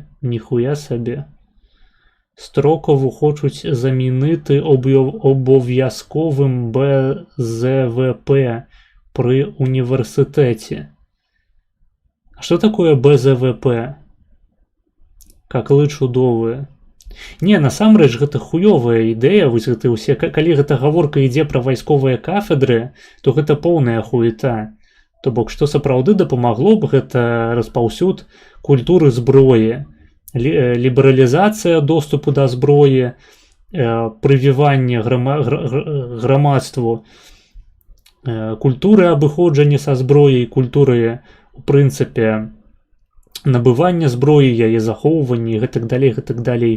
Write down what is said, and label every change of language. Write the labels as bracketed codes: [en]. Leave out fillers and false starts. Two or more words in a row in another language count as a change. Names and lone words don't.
[uk] Ніхуя собі. Строкову хочуть замінити обов'язковим БЗВП при університеті. А що таке БЗВП? [be] Каклы чудовыя. Не, насамрэч, гэта хуёвая ідэя, вось гэта ўсе, калі гэта гаворка ідзе пра вайсковыя кафедры, то гэта поўная хуета. То бок, што сапраўды дапамагло б, гэта распаўсюд культуры зброі, лібералізацыя доступу да зброі, прывіванне грамадству культуры абыходжання са зброяй, культуры, у прынцыпе, набывання зброі, яе захоўванне і гэтак далей.